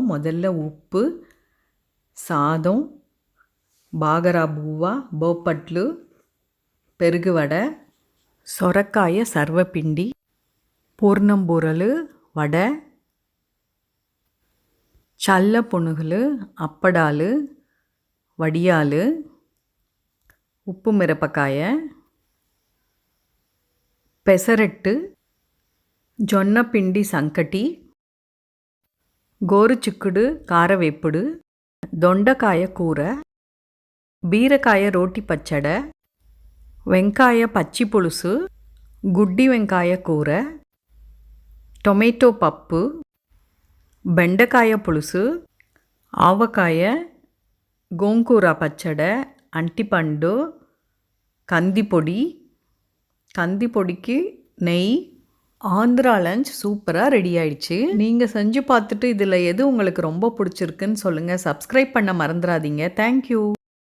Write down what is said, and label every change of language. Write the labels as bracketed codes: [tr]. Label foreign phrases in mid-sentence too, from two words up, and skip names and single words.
[ta] முதல்ல உப்பு, சாதம், பாகரா பூவா, போப்பட்லு, பெருகு வடை, சொரக்காய சர்வப்பிண்டி, பூர்ணம்பூரல், வடை, சல்ல புணுகுல், அப்படால், வடியால், உப்பு மிரப்பக்காய, பெசரட்டு, [te] జొన్నపిండి సంకటి, గోరుచిక్కుడు కారవేపుడు, దొండకాయ కూర, బీరకాయ రోటి పచ్చడ, వెంకాయ పచ్చి పులుసు, గుడ్డి వెంకాయ కూర, టొమాటో పప్పు, బెండకాయ పులుసు, ఆవకాయ, గోంగూర పచ్చడి, అంటిపండు, కందిపొడి, [ta] கந்திப்பொடிக்கு நெய். ஆந்திரா லஞ்ச் சூப்பராக ரெடி ஆயிடுச்சு. நீங்கள் செஞ்சு பார்த்துட்டு இதில் எது உங்களுக்கு ரொம்ப பிடிச்சிருக்குன்னு சொல்லுங்கள். சப்ஸ்கிரைப் பண்ண மறந்துடாதீங்க. தேங்க்யூ.